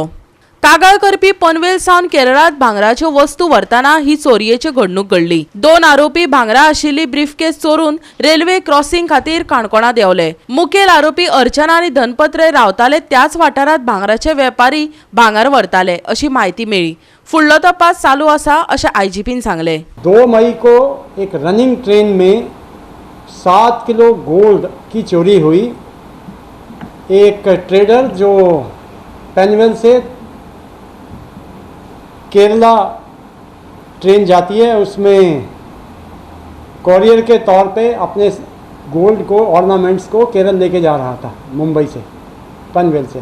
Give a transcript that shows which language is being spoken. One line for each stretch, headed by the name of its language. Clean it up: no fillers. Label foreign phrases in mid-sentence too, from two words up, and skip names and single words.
Konkani: कागाळ करपी पनवेल सावन केरळात भांगराच्यो वस्तू व्हरतना ही चोरयेची घडणूक घडली। 2 आरोपी भांगरा आशिल्ली ब्रीफकेस चोरून
English: railway crossing
Konkani: खातीर काणकोणा देवले। मुखेल आरोपी अर्चना आनी धनपत्र रावताले त्याच वाठारात भांगराचे वेपारी भांगार व्हरताले अशी माहिती मेळ्ळी। फुडलो तपास चालू आसा अशें आयजीपीन सांगले।
Hindi: 2 मई को एक
English: running train
Hindi: में 7 किलो गोल्ड की चोरी हुई। एक ट्रेडर जो पनवेल से केरला ट्रेन जाती है उसमें कॉरियर के तौर पे अपने गोल्ड को ऑर्नामेंट्स को केरल लेके जा रहा था, मुंबई से, पनवेल से।